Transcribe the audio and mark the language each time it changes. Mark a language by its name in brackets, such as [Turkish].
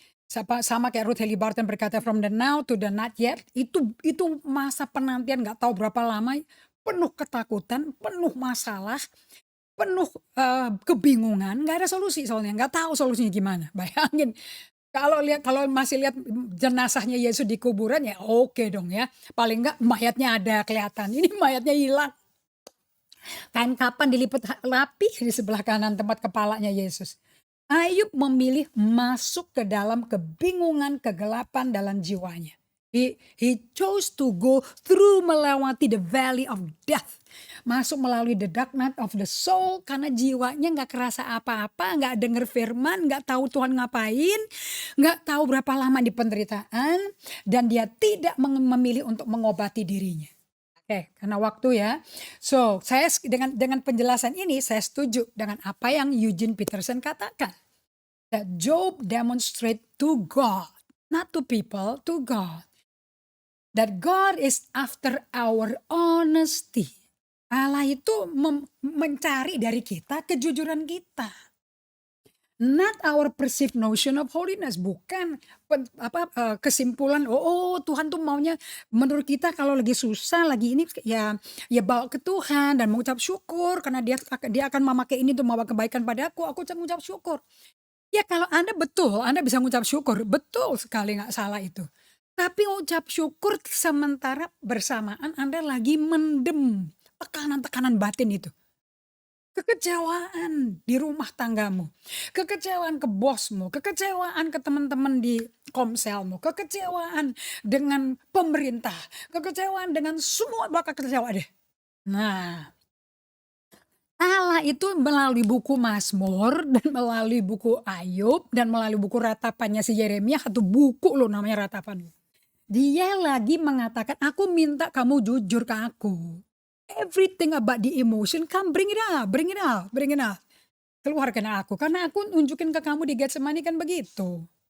[Indonesian] Sama kayak Ruth Haley Barton berkata, [English] from the now to the not yet. [Indonesian] Itu masa penantian gak tahu berapa lama, penuh ketakutan, penuh masalah, penuh kebingungan, gak ada solusi soalnya, gak tahu solusinya gimana. Bayangin, kalau masih lihat jenazahnya Yesus di kuburan ya oke dong ya. Paling gak mayatnya ada kelihatan, ini mayatnya hilang. Kain kapan dilipat rapi di sebelah kanan tempat kepalanya Yesus. Ayub memilih masuk ke dalam kebingungan, kegelapan dalam jiwanya. [English] He chose to go through [Indonesian] melewati [English] the valley of death. [Indonesian] Masuk melalui [English] the dark night of the soul [Indonesian] karena jiwanya nggak kerasa apa-apa, nggak denger firman, nggak tahu Tuhan ngapain, nggak tahu berapa lama di penderitaan, dan dia tidak memilih untuk mengobati dirinya. Oke, karena waktu ya. So, saya dengan penjelasan ini saya setuju dengan apa yang Eugene Peterson katakan. [English] That Job demonstrate to God, not to people, to God. That God is after our honesty. [Indonesian] Allah itu mencari dari kita kejujuran kita. [English] Not our perceived notion of holiness. [Indonesian] Bukan kesimpulan, Tuhan tuh maunya menurut kita kalau lagi susah, lagi ini ya bawa ke Tuhan dan mengucap syukur karena dia akan memakai ini untuk membawa kebaikan padaku. Aku mengucap syukur. Ya kalau Anda betul, Anda bisa mengucap syukur. Betul sekali, nggak salah itu. Tapi ucap syukur sementara bersamaan Anda lagi mendem tekanan-tekanan batin itu. Kekecewaan di rumah tanggamu, kekecewaan ke bosmu, kekecewaan ke teman-teman di komselmu, kekecewaan dengan pemerintah, kekecewaan dengan semua bakal kecewa deh. Nah, Allah itu melalui buku Mazmur dan melalui buku Ayub dan melalui buku ratapannya si Yeremia, satu buku loh namanya ratapan. Dia lagi mengatakan, aku minta kamu jujur ke aku. [English] Everything about the emotion, come bring it up, bring it up, bring it up. [Indonesian] Keluarkan aku, karena aku nunjukin ke kamu di Getsemani kan begitu.